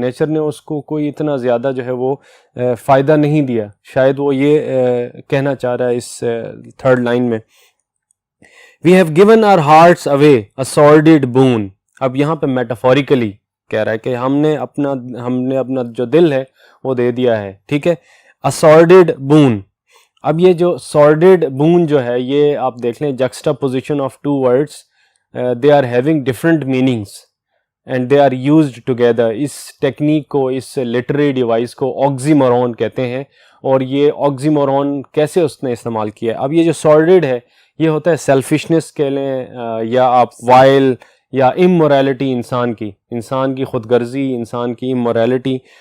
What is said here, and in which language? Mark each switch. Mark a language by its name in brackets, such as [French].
[Urdu] Nature نے اس کو کوئی اتنا زیادہ جو ہے وہ فائدہ نہیں دیا. شاید وہ یہ کہنا چاہ رہا ہے اس تھرڈ لائن میں, [English] We have given our hearts away, a sordid boon. [Urdu] اب یہاں پہ میٹافوریکلی کہہ رہا ہے کہ ہم نے اپنا جو دل ہے وہ دے دیا ہے. ٹھیک ہے, [English] a sordid boon. [Urdu] اب یہ جو sordid boon جو ہے یہ آپ دیکھ لیں, [English] juxtaposition of two words, they are having different meanings and they are used together. [Urdu] اس technique کو, اس لٹری ڈیوائس کو oxymoron کہتے ہیں, اور یہ oxymoron کیسے اس نے استعمال کیا ہے. اب یہ جو sordid ہے یہ ہوتا ہے سیلفشنس کہہ لیں, یا آپ وائل یا امورالٹی, انسان کی خود غرضی, انسان کی امورالٹی.